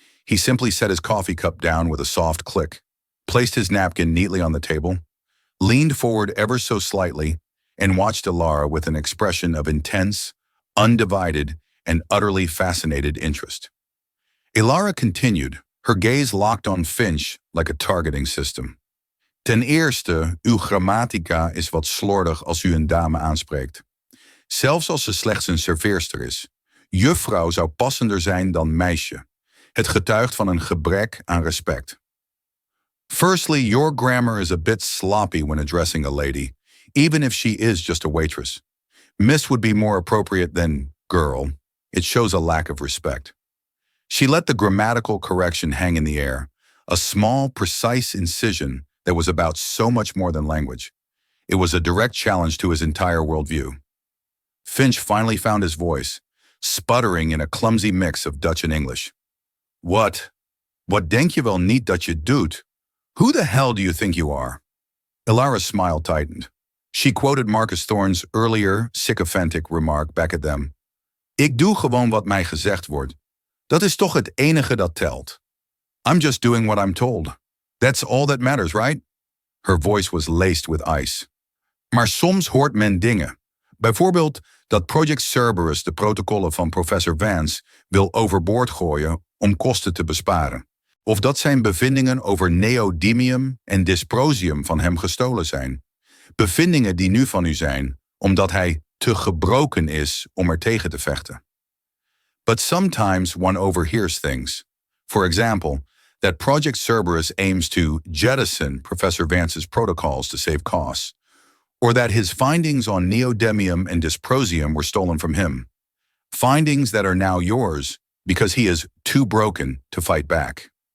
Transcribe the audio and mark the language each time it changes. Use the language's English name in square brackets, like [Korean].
[English] He simply set his coffee cup down with a soft click, placed his napkin neatly on the table, leaned forward ever so slightly, and watched Ilara with an expression of intense, undivided, and utterly fascinated interest. Ilara continued, her gaze locked on Finch like a targeting system. [Dutch] Ten eerste, uw grammatica is wat slordig als u een dame aanspreekt. Zelfs als ze slechts een serveerster is. Juffrouw zou passender zijn dan meisje. Het getuigt van een gebrek aan respect. [English] Firstly, your grammar is a bit sloppy when addressing a lady, even if she is just a waitress. Miss would be more appropriate than girl. It shows a lack of respect. She let the grammatical correction hang in the air, a small, precise incision that was about so much more than language. It was a direct challenge to his entire worldview. Finch finally found his voice, sputtering in a clumsy mix of Dutch and English. What [Dutch] denk je wel niet dat je doet? [English] Who the hell do you think you are? Ilara's smile tightened. She quoted Marcus Thorne's earlier, sycophantic remark back at them. [Dutch] Ik doe gewoon wat mij gezegd wordt. Dat is toch het enige dat telt. [English] I'm just doing what I'm told. That's all that matters, right? Her voice was laced with ice. [Dutch] Maar soms hoort men dingen. Bijvoorbeeld dat Project Cerberus de protocollen van professor Vance wil overboord gooien om kosten te besparen. Of dat zijn bevindingen over neodymium en dysprosium van hem gestolen zijn. Bevindingen die nu van u zijn, omdat hij te gebroken is om er tegen te vechten. [English] But sometimes one overhears things. For example, that Project Cerberus aims to jettison Professor Vance's protocols to save costs, or that his findings on neodymium and dysprosium were stolen from him. Findings that are now yours because he is too broken to fight back.